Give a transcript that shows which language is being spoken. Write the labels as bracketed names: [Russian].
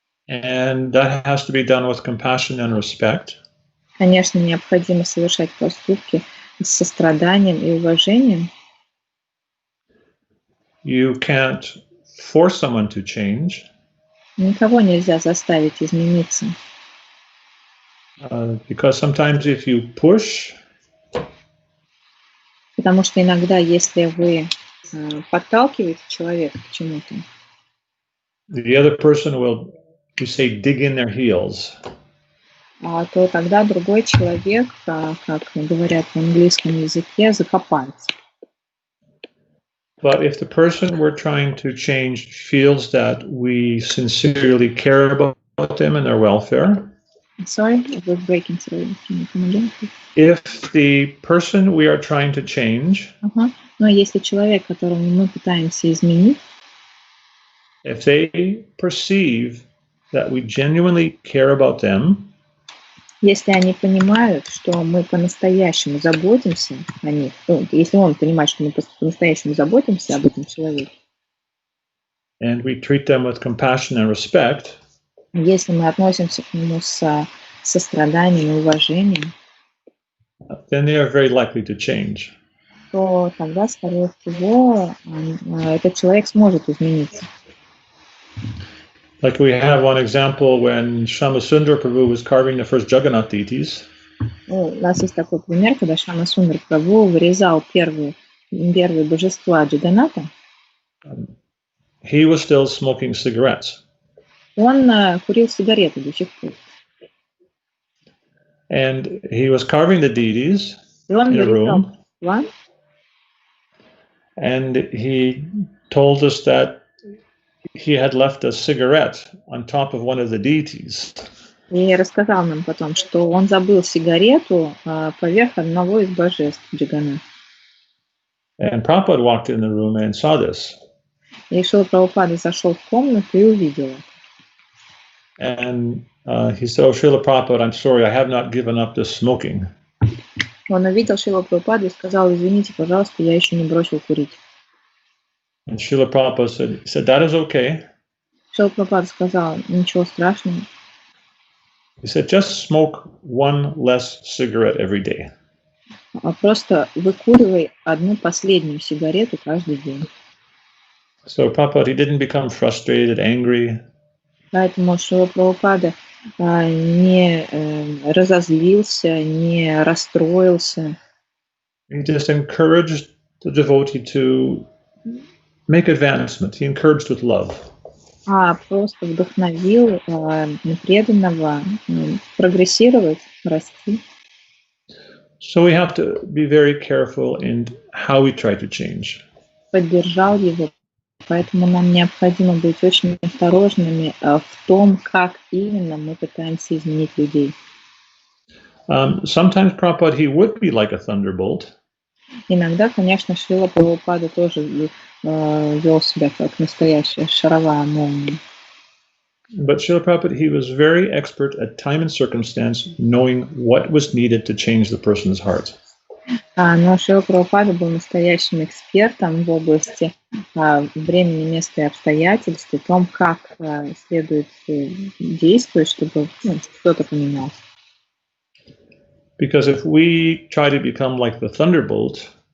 [English] And that has to be done with compassion and respect. [Russian] Конечно, необходимо совершать поступки с состраданием и уважением. [English] You can't force someone to change. [Russian] Никого нельзя заставить измениться. [English] Because sometimes if you push, [Russian] потому что иногда, если вы подталкиваете человека к чему-то, [English] the other person will, you say, dig in their heels. [Russian] То тогда другой человек, как говорят в английском языке, закопается. [English] But if the person we're trying to change feels that we sincerely care about them and their welfare, Sorry, it was breaking through. Can you come again? if the person we are trying to change, [Russian] но если человек, которого мы пытаемся изменить, [English] if they perceive that we genuinely care about them, [Russian] если они понимают, что мы по-настоящему заботимся о них, если он понимает, что мы по-настоящему заботимся об этом человеке, [English] and we treat them with compassion and respect, [Russian] если мы относимся к нему с состраданием и уважением, [English] then they are very likely to change. [Russian] то тогда, скорее всего, этот человек сможет измениться. [English] Like we have one example when Shyama Prabhu was carving the first Jagannath deities. [Russian] У нас есть такой пример, когда Шьяма Сундар Прабху вырезал первые божества Джаганната. [English] He was still smoking cigarettes. [Russian] Он курил сигареты до сих пор. [English] And he was carving the deities [Russian] И он [English] in a [Russian] вырезал [English] room. And he told us that he had left a cigarette on top of one of the deities. [Russian] И рассказал нам потом, что он забыл сигарету поверх одного из божеств Джаганната. [English] And Prabhupada walked in the room and saw this. [Russian] И Шрила Прабхупада зашел в комнату и увидел это. [English] And he said, "Oh, Srila Prabhupada, I'm sorry, I have not given up this smoking." [Russian] Он увидел Шрилу Прабхупаду и сказал: извините, пожалуйста, я еще не бросил курить. [English] And Srila Prabhupada said, "That is okay." [Russian] Шрила Прабхупада сказал: ничего страшного. [English] He said, "Just smoke one less cigarette every day." [Russian] Просто выкуривай одну последнюю сигарету каждый день. [English] So Prabhupada, he didn't become frustrated, angry. [Russian] Поэтому Шрила Прабхупада не разозлился, не расстроился. [English] He just encouraged the devotee to make advancement. He encouraged with love. [Russian] Просто вдохновил преданного прогрессировать, расти. [English] So we have to be very careful in how we try to change. [Russian] Поддержал его. Поэтому нам необходимо быть очень осторожными в том, как именно мы пытаемся изменить людей. [English] Sometimes Prabhupada, he would be like a thunderbolt. [Russian] Иногда, конечно, Шрила Прабхупада тоже вел себя как настоящая шаровая молния. [English] But Srila Prabhupada, he was very expert at time and circumstance, knowing what was needed to change the person's heart. [Russian] Но Шрила Прабхупада был настоящим экспертом в области времени, места и обстоятельств, о том, как следует действовать, чтобы что-то поменялось. [English] Because if we try to become like the thunderbolt,